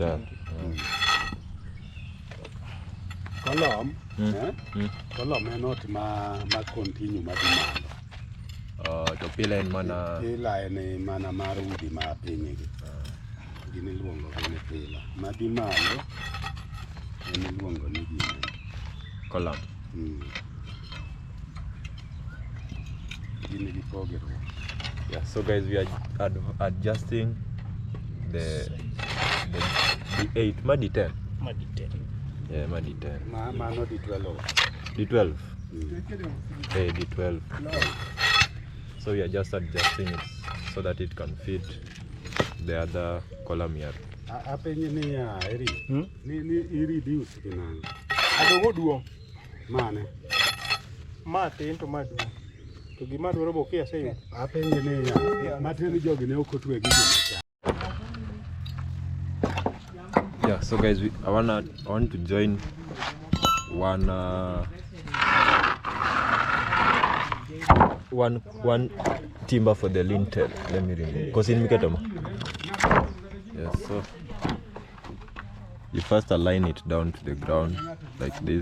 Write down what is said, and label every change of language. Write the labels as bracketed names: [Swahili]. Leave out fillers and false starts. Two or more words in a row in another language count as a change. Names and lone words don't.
[Luo (Kenya and Tanzania)] Column, column en ot ma continue madhi malo. To pillar en mana Pillar en mana mar udi ma piny gi. Gini luongo ni pillar. Madhi malo en luongo ni gini. column. [English] Yeah, so guys, we are adjusting the 8, ma D10. Yeah, ma D10. No D12. D12. Hey, D12. So we are just adjusting it so that it can fit the other column here. [Luo (Kenya and Tanzania)] Apenye ni ya eri. Ni reduce kinani. Adongo duong. Mane. Ma tin to ma duong. To gima dwaro boke aseyo. Apenye ni ya. Matini jogi ne okotwe gi jo. [English] Yeah, so guys, I want to join one timber for the lintel. Let me remove. Because in Miketama. Yes, so you first align it down to the ground like this.